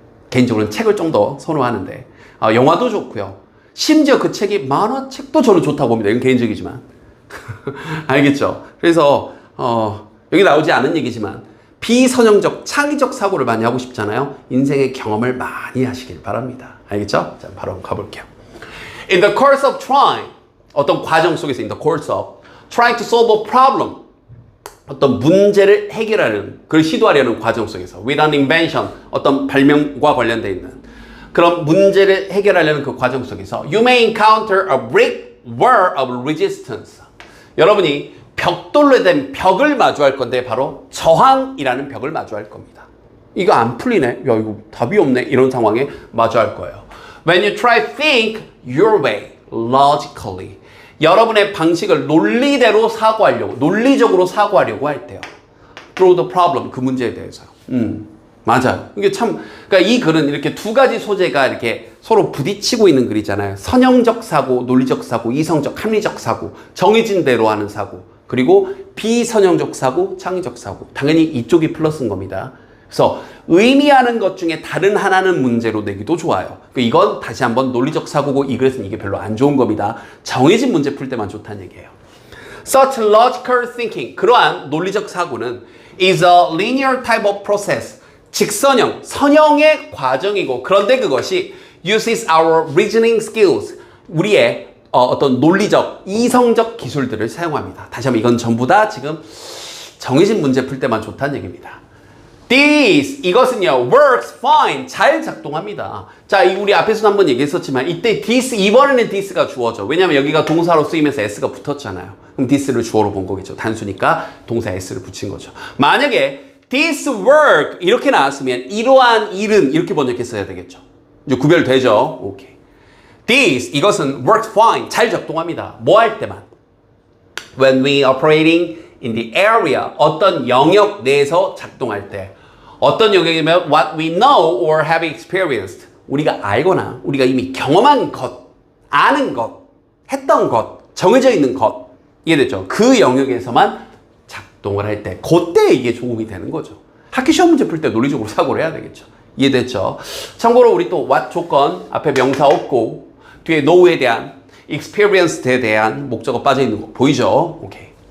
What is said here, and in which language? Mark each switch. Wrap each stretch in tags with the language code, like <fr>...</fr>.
<ko>개인적으로는 책을 좀 더 선호하는데 영화도 좋고요. 심지어 그 책이 만화책도 저는 좋다고 봅니다. 이건 개인적이지만. 알겠죠? 그래서 여기 나오지 않은 얘기지만 비선형적, 창의적 사고를 많이 하고 싶잖아요. 인생의 경험을 많이 하시길 바랍니다. 알겠죠? 자, 바로 가볼게요.</ko> <en>In the course of trying,</en> <ko>어떤 과정 속에서</ko> <en>in the course of trying to solve a problem,</en> <ko>어떤 문제를 해결하는, 그걸 시도하려는 과정 속에서</ko> <en>with an invention,</en> <ko>어떤 발명과 관련되어 있는 그런 문제를 해결하려는 그 과정 속에서</ko> <en>you may encounter a brick wall of resistance.</en> <ko>여러분이 벽돌로 된 벽을 마주할 건데 바로 저항이라는 벽을 마주할 겁니다. 이거 안 풀리네? 야, 이거 답이 없네? 이런 상황에 마주할 거예요.</ko> <en>When you try to think your way logically.</en> <ko>여러분의 방식을 논리대로 사고하려고, 논리적으로 사고하려고 할 때요.</ko> <en>Through the problem,</en> <ko>그 문제에 대해서요. 맞아요. 이게 참, 그러니까 이 글은 이렇게 두 가지 소재가 이렇게 서로 부딪히고 있는 글이잖아요. 선형적 사고, 논리적 사고, 이성적, 합리적 사고, 정해진 대로 하는 사고, 그리고 비선형적 사고, 창의적 사고. 당연히 이쪽이 플러스인 겁니다. 그래서 의미하는 것 중에 다른 하나는 문제로 내기도 좋아요. 이건 다시 한번 논리적 사고고 이 글에서는 이게 별로 안 좋은 겁니다. 정해진 문제 풀 때만 좋다는 얘기예요.</ko> <en>Such logical thinking,</en> <ko>그러한 논리적 사고는</ko> <en>is a linear type of process.</en> <ko>직선형, 선형의 과정이고 그런데 그것이</ko> <en>uses our reasoning skills,</en> <ko>우리의 어떤 논리적, 이성적 기술들을 사용합니다. 다시 한번 이건 전부 다 지금 정해진 문제 풀 때만 좋다는 얘기입니다. This, 이것은요,</ko> <en>works fine,</en> <ko>잘 작동합니다. 자, 우리 앞에서도 한번 얘기했었지만 이때 this, 이번에는 this가 주어져. 왜냐면 여기가 동사로 쓰이면서 s가 붙었잖아요. 그럼 this를 주어로 본 거겠죠. 단수니까 동사 s를 붙인 거죠. 만약에 this work 이렇게 나왔으면 이러한 일은 이렇게 번역했어야 되겠죠. 이제 구별되죠? 오케이.</ko> <en>This, 이것은 works fine,</en> <ko>잘 작동합니다. 뭐 할 때만?</ko> <en>When we operating in the area,</en> <ko>어떤 영역 내에서 작동할 때. 어떤 영역이면</ko> <en>what we know or have experienced.</en> <ko>우리가 알거나 우리가 이미 경험한 것, 아는 것, 했던 것, 정해져 있는 것. 이해됐죠? 그 영역에서만 작동을 할 때, 그때 이게 도움이 되는 거죠. 학기 시험 문제 풀 때 논리적으로 사고를 해야 되겠죠. 이해됐죠? 참고로 우리 또 what 조건, 앞에 명사 없고 뒤에 know에 대한 experienced에 대한 목적어 빠져 있는 거 보이죠? 오케이.</ko>